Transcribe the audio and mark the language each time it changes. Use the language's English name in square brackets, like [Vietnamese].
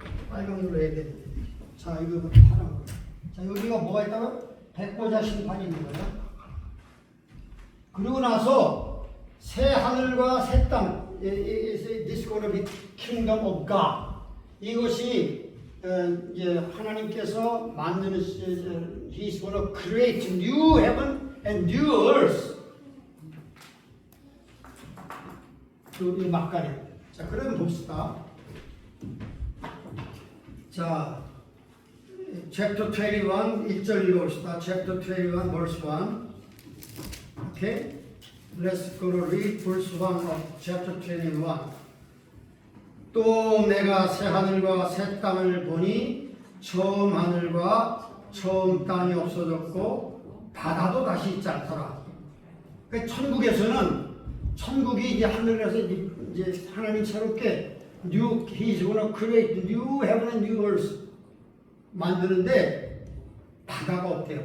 [Korean] 빨간 걸로 해야 돼. 자, 이거 파란 거. 자, 여기가 뭐가 있다고? 백보자 심판이 있는 거야. 그리고 나서 새 하늘과 새 땅, [English] this gonna be kingdom of God. [Korean] 이것이 이제 하나님께서 만드는 [English] He's gonna create new heaven and new earth. [Korean] 이 막간에. 자, 그러면 봅시다. 자, chapter 21, 1절 읽어봅시다. [English] chapter 21, verse 1. Okay? Let's go to read verse 1 of chapter 21. [Korean] 또 내가 새 하늘과 새 땅을 보니 처음 하늘과 처음 땅이 없어졌고 바다도 다시 있지 않더라. 그러니까 천국이 이제 하늘에서 이제 하나님 새롭게 [English] He's gonna create new heaven and new earth [Korean] 만드는데 바다가 없대요.